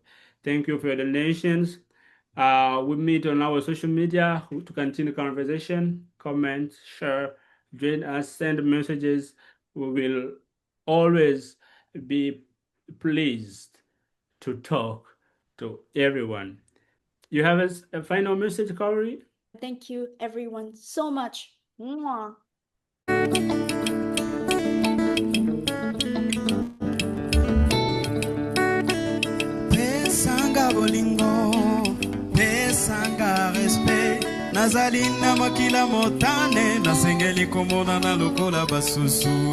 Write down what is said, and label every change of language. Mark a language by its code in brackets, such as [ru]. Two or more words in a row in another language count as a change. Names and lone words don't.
[en] Thank you for your donations. We meet on our social media to continue conversation, comment, share, join us, send messages. We will always be pleased to talk to everyone. You have a final message, Kaori? Thank you, everyone, so much. Mwah. [ln] Pesanga bolingo, pesanga respect. Nazali na makila motane, nasengeli komona na lokola basusu.